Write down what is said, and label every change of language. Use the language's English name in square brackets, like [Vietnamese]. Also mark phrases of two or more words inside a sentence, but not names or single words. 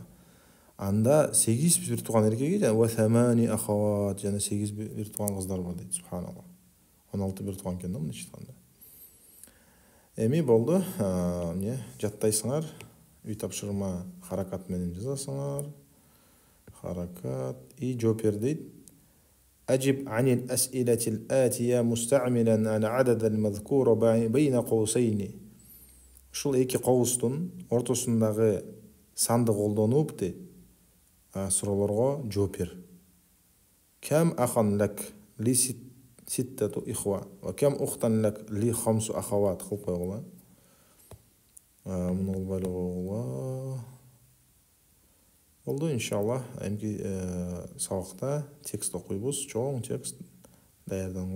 [Kyrgyz] Анда 8 бир тууган эркеги жана [Arabic] وثماني أخوات, [Kyrgyz] жана 8 бир тууган кыздар бар дейт. Субханаллах. 16 бир тууган экен да мынча айтканда. Эми болду. Жаттайсыңар. Үй тапшырма харакат менен жазасыңар. Харакат и жооп бер дейт. [Arabic] أجب عن الأسئلة الآتية مستعملا العدد المذكور بين قوسين. [Kyrgyz] Ушул эки кабыстын ортосундагы санды колдонуп дейт. суроолорго жооп бер. [Arabic] كم أخا لك؟ لي ستة إخوة. وكم أختا لك؟ لي 5 أخوات. خلق والله من البالغ والله إن شاء الله أمكي سبقتا تكست قيبوس چوڭ تكست دايردن.